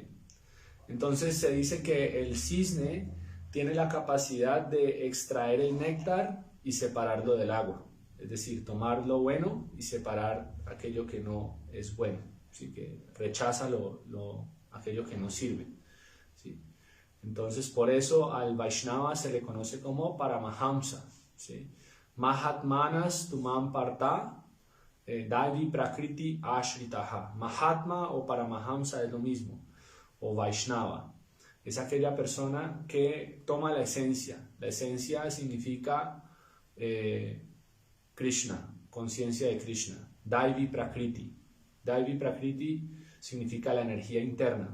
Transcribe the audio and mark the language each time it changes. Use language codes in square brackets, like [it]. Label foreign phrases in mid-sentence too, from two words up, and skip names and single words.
[es] Entonces se dice que el cisne tiene la capacidad de extraer el néctar y separarlo del agua, es decir, tomar lo bueno y separar aquello que no es bueno, ¿sí? Que rechaza aquello que no sirve, ¿sí? Entonces por eso al Vaishnava se le conoce como Paramahamsa, ¿sí? [sa] महात्मानस् तु मां पार्थ दैवी प्रकृति आश्रिताः. [es] Mahatma o Paramahamsa es lo mismo, o Vaishnava. Es aquella persona que toma la esencia. La esencia significa Krishna, conciencia de Krishna. [sa] दैवी प्रकृति. दैवी प्रकृति [es] significa la energía interna.